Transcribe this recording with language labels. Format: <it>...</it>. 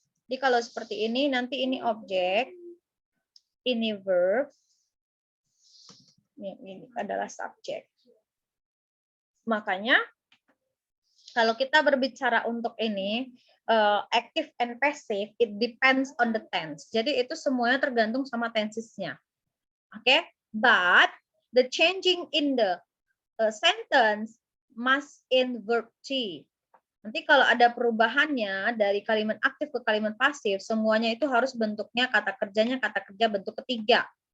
<id>Jadi kalau seperti ini, nanti ini objek, ini verb, ini adalah subjek. Makanya, kalau kita berbicara untuk ini,</id> <en>active and passive, it depends on the tense.</en> <id>Jadi itu semuanya tergantung sama tensesnya.</id> <en>Oke, but the changing in the sentence must in verb 3.</en> <id>Nanti kalau ada perubahannya dari kalimat aktif ke kalimat pasif, semuanya itu harus bentuknya kata kerja bentuk ketiga.</id>